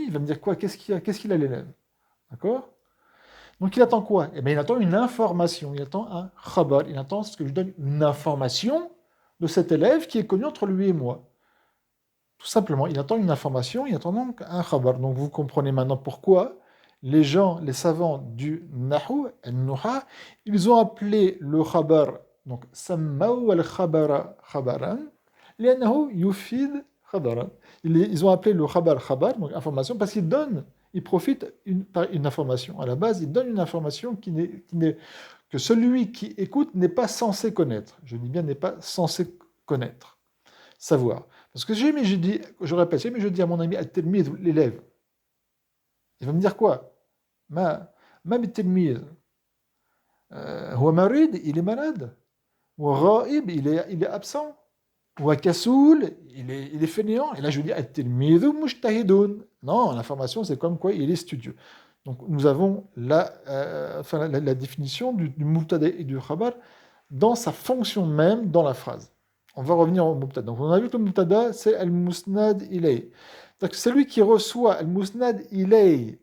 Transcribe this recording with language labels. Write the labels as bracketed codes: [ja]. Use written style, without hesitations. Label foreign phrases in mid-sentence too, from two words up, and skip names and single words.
[fr] Il va me dire quoi? Qu'est-ce qu'il a l'élève? D'accord? Donc il attend quoi? Eh bien, il attend une information. Il attend un khabar. Il attend ce que je donne une information de cet élève qui est connu entre lui et moi. Tout simplement, il attend une information, il attend donc un khabar. Donc vous comprenez maintenant pourquoi les gens, les savants du Nahu, al-Nuha, ils ont appelé le khabar, donc [ar] سموا الخبر خبرا لأنه يفيد خبرا. [fr] Ils ont appelé le khabar khabar, donc information, parce qu'ils donnent, ils profitent par une information. À la base, ils donnent une information que celui qui écoute n'est pas censé connaître. Je dis bien n'est pas censé connaître, savoir. Parce que je répète, mais je dis à mon ami al-tilmid, l'élève, il va me dire quoi? [ar] ما بالتلميذ هو مريض, [fr] il est malade. وغائب, il est absent. وكسول, il est fainéant. Et là, je lui dis [ar] التلميذ مجتهد. [fr] Non, l'information, c'est comme quoi il est studieux. Donc, nous avons la définition du mubtada et du khabar dans sa fonction même dans la phrase. On va revenir au mubtada. Donc, on a vu que le mubtada, c'est [ar] المسند إليه. [fr] Donc, c'est lui qui reçoit [ar] المسند إليه.